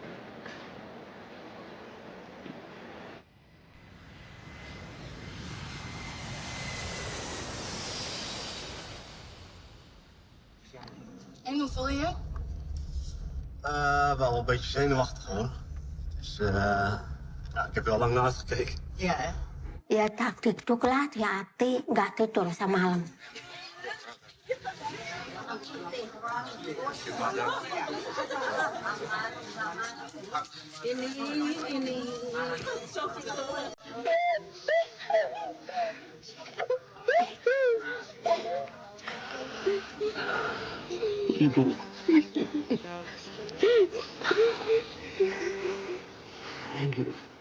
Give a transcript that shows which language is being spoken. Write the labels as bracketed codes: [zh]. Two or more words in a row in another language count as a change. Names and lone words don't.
[nl] En hoe voel je je? Wel een beetje zenuwachtig hoor. Dus ja, ik heb er al lang naast gekeken. Ja, hè? [id] Ya taktik coklat ya hati nggak tidur semalam. Ini. Ibu. [en] Thank you.